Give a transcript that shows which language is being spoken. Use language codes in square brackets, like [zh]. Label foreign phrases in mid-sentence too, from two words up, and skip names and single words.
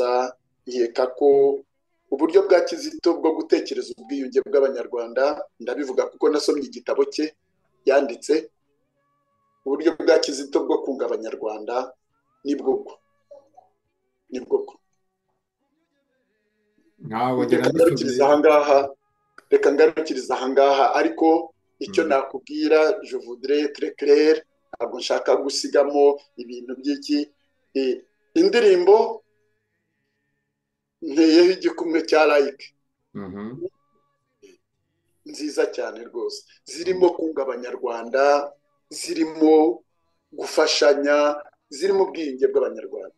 [rw] nkeka ko uburyo bwa Kizito bwo gutekereza ubwiyunge bw'Abanyarwanda, ndabivuga kuko nasomye igitabo cye yanditse, uburyo bwa Kizito bwo kunga Abanyarwanda nibwo ntabwo reka ngarukiriza ahangaha, ariko icyo nakubwira [fr] je voudrais très clair, [rw] ntabwo nshaka gusigamo ibintu by'iki. Indirimbo nteyeho igikumwe cya like nziza cyane rwose, zirimo kunga abanyarwanda, zirimo gufashanya, zirimo ubwiyunge bw'abanyarwanda.